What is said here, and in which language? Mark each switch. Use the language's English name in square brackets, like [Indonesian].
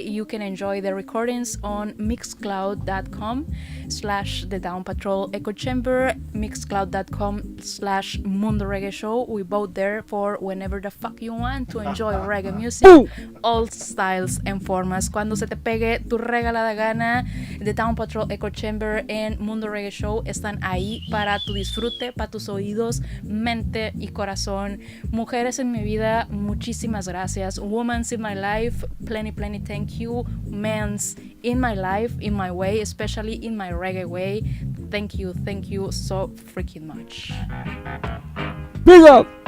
[English] You can enjoy the recordings on mixcloud.com/The Down Patrol Echo Chamber, mixcloud.com/MundoREGGAE Show. We both there for whenever the fuck you want to enjoy reggae music, all styles and formas. [Spanish] Cuando se te pegue tu regalada gana, The Down Patrol Echo Chamber and MundoREGGAE Show están ahí para tu disfrute, para tus oídos, mente y corazón. Mujeres en mi vida, muchísimas gracias. [English] Women's in my life, plenty thank you. Men's in my life, in my way, especially in my reggae way. Thank you so freaking much. Big up!